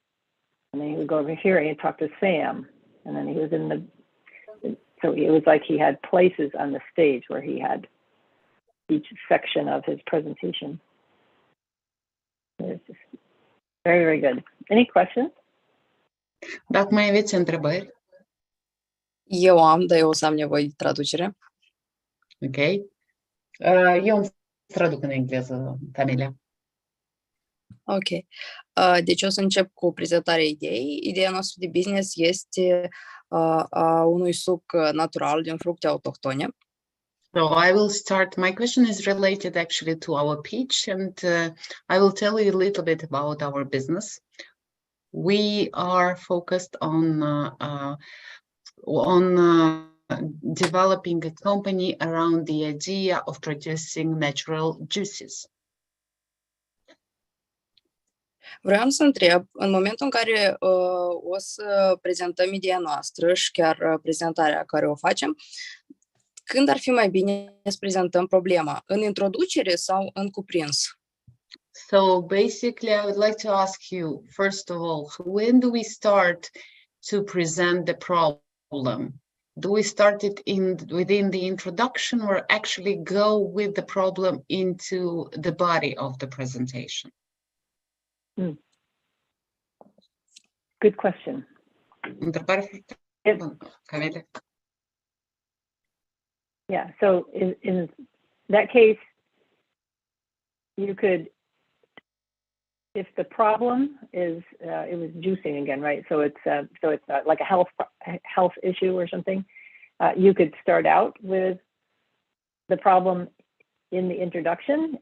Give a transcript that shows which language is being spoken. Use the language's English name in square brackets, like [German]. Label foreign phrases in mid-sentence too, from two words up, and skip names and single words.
[English] And then he would go over here and he'd talk to Sam. And then he was so it was like he had places on the stage where he had each section of his presentation. It was just very, very good. Any questions? [Romanian] Dacă mai aveți întrebări, Eu am, dar eu o să am nevoie de traducere. ok. Eu îmi traduc în engleză, Camelia. Ok. Deci o să încep cu prezentarea ideii. Ideea noastră de business este a unui suc natural din fructe autohtone. [English] So I will start. My question is related actually to our pitch, and I will tell you a little bit about our business. We are focused on developing a company around the idea of producing natural juices. [Romanian] Vreau să întreb, în momentul în care o să prezentăm ideea noastră și chiar prezentarea care o facem, când ar fi mai bine să prezentăm problema? În introducere sau în cuprins? [English] So basically, I would like to ask you, first of all, when do we start to present the problem? Do we start it within the introduction or actually go with the problem into the body of the presentation? Good question. [Romanian] Întrebare foarte [English] If- [Romanian] bună, Camila. [English] Yeah, so in that case, you could, if the problem is, it was juicing again, right? So it's like a health issue or something. You could start out with the problem in the introduction.